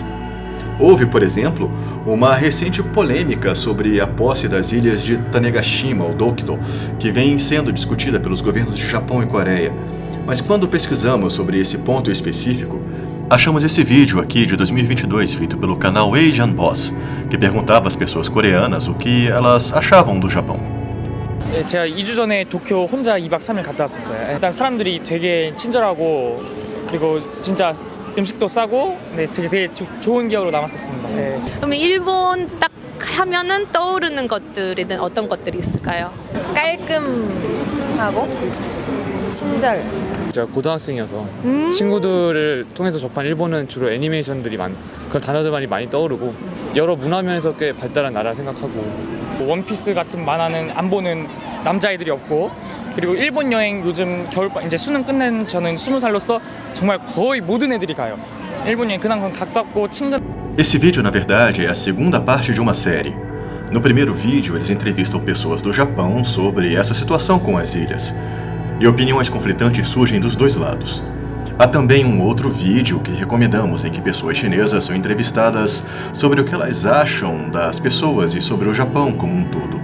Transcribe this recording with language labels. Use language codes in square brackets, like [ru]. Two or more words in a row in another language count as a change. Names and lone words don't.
[pt] Houve, por exemplo, uma recente polêmica sobre a posse das ilhas de Tanegashima ou Dokdo, que vem sendo discutida pelos governos de Japão e Coreia. Mas quando pesquisamos sobre esse ponto específico, achamos esse vídeo aqui de 2022 feito pelo canal Asian Boss, que perguntava às pessoas coreanas o que elas achavam do Japão. [ko] 제가 2주 전에 도쿄 혼자 2박 3일 갔다 왔었어요. 일단 사람들이 되게 친절하고 그리고 진짜 음식도 싸고 되게 좋은 기억으로 남았었습니다. 그럼 일본 딱 하면은 떠오르는 것들은 어떤 것들이 있을까요? 깔끔하고 친절. 제가 고등학생이어서 친구들을 통해서 접한 일본은 주로 애니메이션들이 그런 단어들만이 많이 떠오르고 여러 문화면에서 꽤 발달한 나라 생각하고 원피스 같은 만화는 안 보는 남자애들이 없고 그리고 일본 여행 요즘 겨울방 이제 수능 끝낸 저는 20살로서 정말 거의 모든 애들이 가요. 일본 여행 그냥 가깝고 친근. [pt] Esse vídeo, na verdade, é a segunda parte de uma série. No primeiro vídeo, eles entrevistam pessoas do Japão sobre essa situação com as ilhas. E opiniões conflitantes surgem dos dois lados. Há também um outro vídeo que recomendamos em que pessoas chinesas são entrevistadas sobre o que elas acham das pessoas e sobre o Japão como um todo.